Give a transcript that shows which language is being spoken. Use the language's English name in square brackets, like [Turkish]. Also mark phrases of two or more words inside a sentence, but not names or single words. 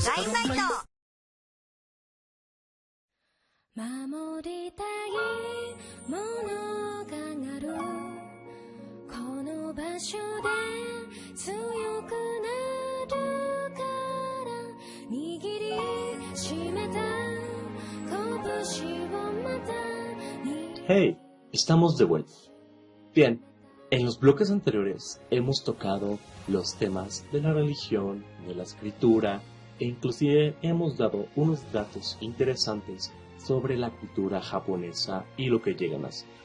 [Japanese] 守りたいものがある。この場所で強くなるから握りしめた拳をまた。 [Spanish] Hey, estamos de vuelta. Bien, en los bloques anteriores hemos tocado los temas de la religión, de la escritura e inclusive hemos dado unos datos interesantes sobre la cultura japonesa y lo que llegan a ser.